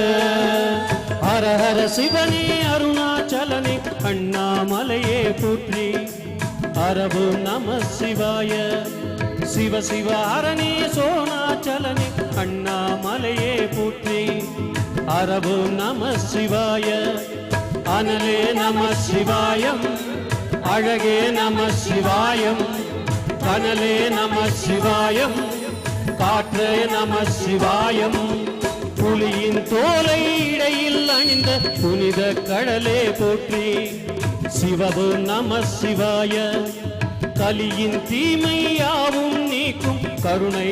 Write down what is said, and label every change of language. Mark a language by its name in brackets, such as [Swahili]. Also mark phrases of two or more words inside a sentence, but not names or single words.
[Tamil] ஹர ஹர சிவனே, அருணாசலனே, அண்ணாமலையே போற்றி. [Sanskrit] हर ओम् नमः शिवाय. [Tamil] சிவ சிவ ஹரனே, சோணாசலனே, அண்ணாமலையே போற்றி. [Sanskrit] हर ओम् नमः शिवाय. [Tamil] அனலே நம சிவாயம். அழகே நம சிவாயம் கனலே நம சிவாயம் காற்றே நம சிவாயம் புலியின் தோலை இடையில் அணிந்த புனித கடலே போற்றி சிவபு நம சிவாய கலியின் தீமையாவும் நீக்கும் கருணை